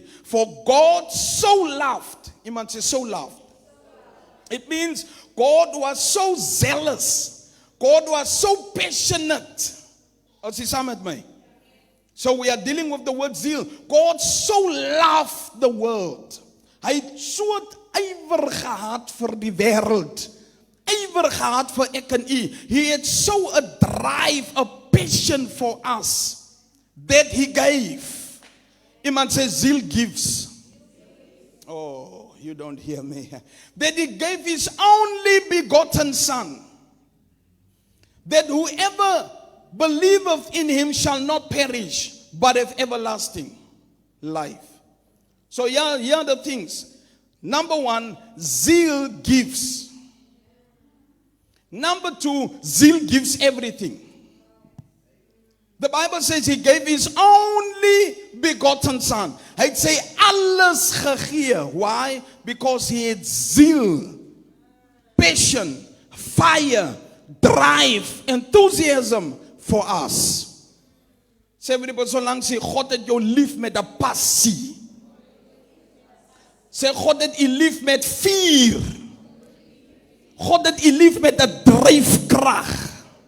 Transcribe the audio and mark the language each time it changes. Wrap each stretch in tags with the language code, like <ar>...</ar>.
<en>For God so loved, Iman says so loved. It means God was so zealous. God was so passionate.</en> <af>As jy saam met my?</af> <en>So we are dealing with the word zeal. God so loved the world.</en> <af>Hy het so ywer gehad vir die wêreld. Ywer gehad vir ek en u.</af> <en>He had so a drive, a passion for us that he gave. Iemand says zeal gives. Oh, you don't hear me. That he gave his only begotten son. That whoever believeth in him shall not perish, but have everlasting life. So here are the things. Number one, zeal gives. Number two, zeal gives everything. The Bible says he gave his only begotten son. He'd say</en> <af>alles gegee.</af> <en>Why? Because he had zeal, passion, fire, drive, enthusiasm for us.</en> <af>Sê everybody so lank sê God het jou lief met 'n passie. Sê God het u lief met vuur. God het u lief met 'n dryfkrag.</af>